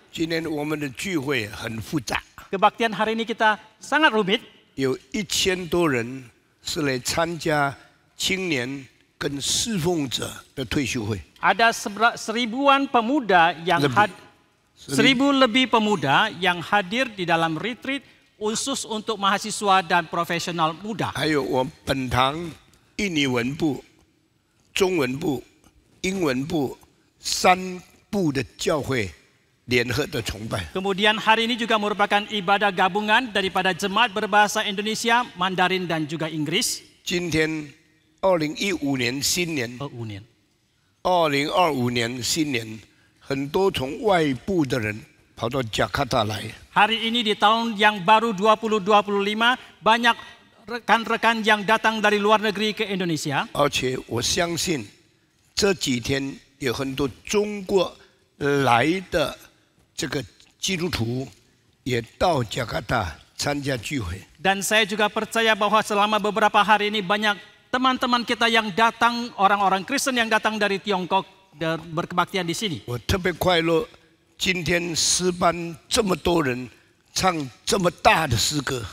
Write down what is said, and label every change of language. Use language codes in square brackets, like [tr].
[zh] 今天我们的聚会很复杂， [id] Kebaktian hari ini kita sangat rumit. [zh] 有1000多人是来参加青年跟侍奉者的退休会。 [id] Ada seribuan pemuda yang seribu lebih pemuda yang hadir di dalam retreat khusus untuk mahasiswa dan profesional muda. [zh] 还有我本堂印尼文部、中文部、英文部3部的教会联合的崇拜。 [id] Kemudian hari ini juga merupakan ibadah gabungan daripada jemaat berbahasa Indonesia, Mandarin dan juga Inggris. [zh] 今天2015年新年， 2025年新年，很多从外部的人跑到加卡达来。 [id] Hari ini di tahun yang baru 2025 banyak rekan-rekan yang datang dari luar negeri ke Indonesia. [zh] 而且我相信这几天有很多中国来的这个基督徒也到加卡达参加聚会。 [id] Dan saya juga percaya bahwa selama beberapa hari ini banyak teman-teman kita yang datang, orang-orang Kristen yang datang dari Tiongkok berkebaktian di sini. [zh] 我特别快乐，今天诗班这么多人唱这么大的诗歌。